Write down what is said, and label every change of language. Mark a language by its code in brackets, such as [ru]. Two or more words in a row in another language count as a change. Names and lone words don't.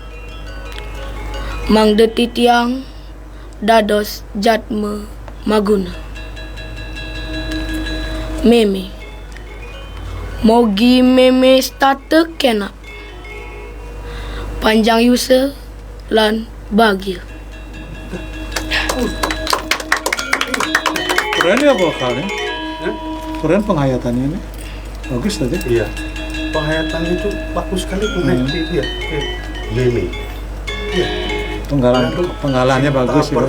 [ban] Mangda titiang dados jatma maguna. Meme mogi meme tata kena panjang yusa lan bahagia. [id] Keren ya vokalnya. Keren penghayatannya ini. Bagus tadi. Iya. Penghayatan itu bagus sekali Iya. Meme. Iya. Penggalannya bagus ya.